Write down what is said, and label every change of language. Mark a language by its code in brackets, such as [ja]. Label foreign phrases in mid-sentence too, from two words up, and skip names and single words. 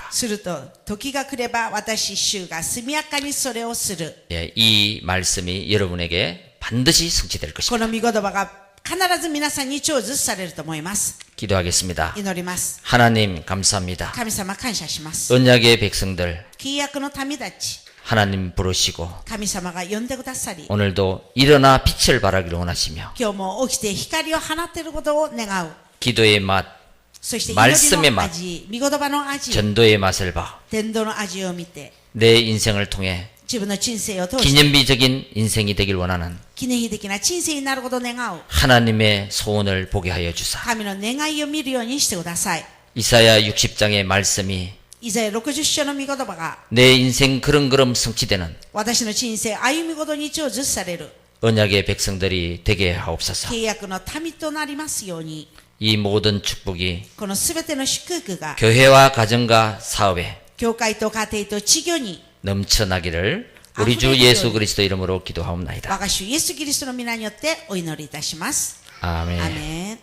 [ja] すると、時が来れば私主が速やかにそれをする。 [ko] 예, 이 말씀이 여러분에게 반드시 성취될 [ja] こ [ko] 것입니다. [ja] の御言葉が必ず皆さんに成就されると思います。 [ko] 기도하겠습니다. [ja] 祈ります。 [ko] 하나님 감사합니다. [ja] 神様感謝します。 [ko] 언약의 백성들 [ja] 契約の民たち、 [ko] 하나님 부르시고 [ja] 神様が呼んでくださり、 [ko] 오늘도 일어나 빛을 발하기를 원하시며 [ja] 今日も起きて光を放っていることを願う。 [ko] 기도의 맛, [ja] そして祈 [ko] 말씀의 [ja] りの [ko] 맛 [ja] 味、御言葉の味、 [ko] 전도의 맛을 봐 [ja] 伝道の味を見て、 [ko] 내 인생을 통해 [ja] 自分の人生を通して [ko] 기념비적인 인생이 되길 원하는 [ja] 記念碑的な人生になることを願う。 [ko] 하나님의 소원을 보게 하여 주사. [ja] 神の願いを見るようにしてください。 [ko] 이사야 60장의 말씀이 [ja] イザヤ60章の御言葉が [ko] 내 인생 그렁그렁 성취되는 [ja] 私の人生歩みごとに成就される [ko] 언약의 백성들이 되게 하옵소서. [ja] 契約の民となりますように、 [ko] 이 모든 축복이 [ja] このすべての祝福が [ko] 교회와 가정과 사업에 [ja] 教会と家庭と地業に [ko] 넘쳐나기를 우리 주 예수 그리스도 이름으로 기도하옵나이다. [ja] 我が主イエスキリストの皆によってお祈りいたします。 [ko] 아멘. [ja] アーメン。